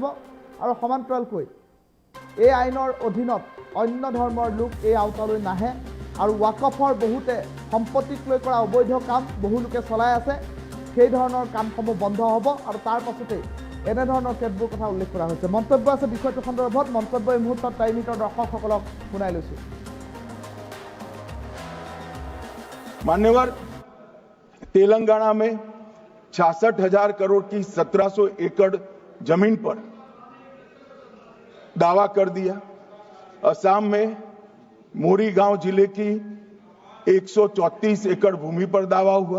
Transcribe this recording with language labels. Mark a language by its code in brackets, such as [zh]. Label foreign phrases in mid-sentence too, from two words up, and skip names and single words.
[as] আৰু সমান্তৰালকৈ এই আইনৰ অধীনত অন্য ধৰ্মৰ লোক এই আওতালৈ নাহে। আৰু ৱাকফৰ বহুতে সম্পত্তিক লৈ কৰা অবৈধ কাম বহু লোকে চলাই আছে, সেই ধৰণৰ কামসমূহ বন্ধ হ'ব। আৰু তাৰ পাছতেই এনেধৰণৰ কেতবোৰ কথা উল্লেখ কৰা হৈছে। মন্তব্য আছে বিষয়টোৰ সন্দৰ্ভত। মন্তব্য এই মুহূৰ্তত টাইমিটৰ দৰ্শকসকলক শুনাই লৈছোঁ। [hi] मान्यवर, तेलंगाना में 66,000 करोड़ की 1700 एकड़ जमीन पर दावा कर दिया। असम में मोरीगांव जिले की 134 एकड़ भूमि पर दावा हुआ।